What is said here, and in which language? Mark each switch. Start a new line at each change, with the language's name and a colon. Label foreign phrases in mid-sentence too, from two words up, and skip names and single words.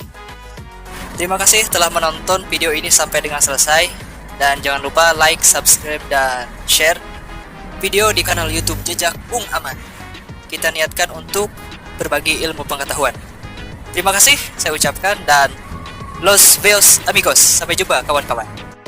Indonesian: Terima kasih telah menonton video ini sampai dengan selesai, dan jangan lupa like, subscribe, dan share video di kanal YouTube Jejak Bung Aman. Kita niatkan untuk berbagi ilmu pengetahuan. Terima kasih saya ucapkan, dan
Spanish: los veos amigos.
Indonesian: Sampai jumpa kawan-kawan.